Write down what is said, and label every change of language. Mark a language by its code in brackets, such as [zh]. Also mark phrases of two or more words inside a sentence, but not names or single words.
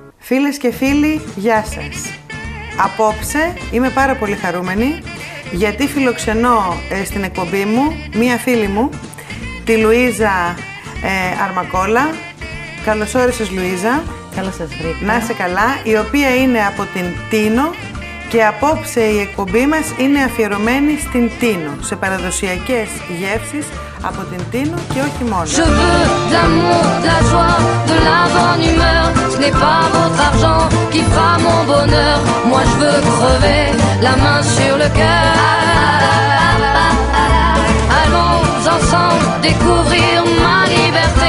[el] Φίλες και φίλοι, γεια σας. Απόψε είμαι πάρα πολύ χαρούμενη γιατί φιλοξενώ στην εκπομπή μου μία φίλη μου, τη Λουίζα Αρμακόλα. Καλώς όρισες, Λουίζα. Καλώς σας βρήκα. Να είσαι καλά, η οποία είναι από την Τίνο και απόψε η εκπομπή μας είναι αφιερωμένη στην Τίνο, σε παραδοσιακές γεύσεις από την Τίνο και όχι μόνο. [fr] Je veux de l'amour, de la joie, de la bonne humeur. Ce n'est pas votre argent qui fera mon bonheur. Moi je veux crever la main sur le cœur. Allons ensemble découvrir ma liberté.